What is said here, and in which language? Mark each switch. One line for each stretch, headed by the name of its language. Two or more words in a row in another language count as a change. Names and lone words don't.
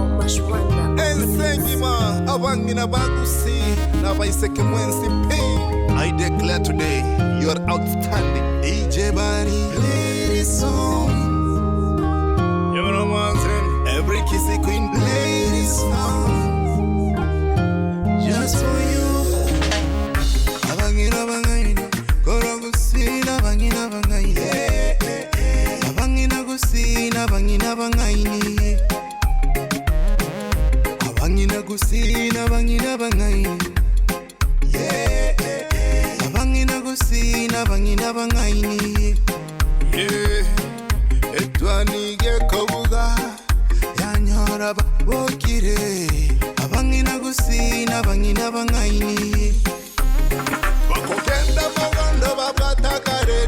English: I declare today, you're outstanding. DJ Bari, play this song. You know what I'm saying? Every Kisii queen, play this song. Just for you.
Gusii: Abangina bangaini, korogusina bangina bangaini. Abangina gusina bangina bangaini. Abangina gusina bangina bangaini. Sina bangina bangaini etwani ge kobuga yanyora bokire abangina gusina bangina bangaini bakogenda baganda babataka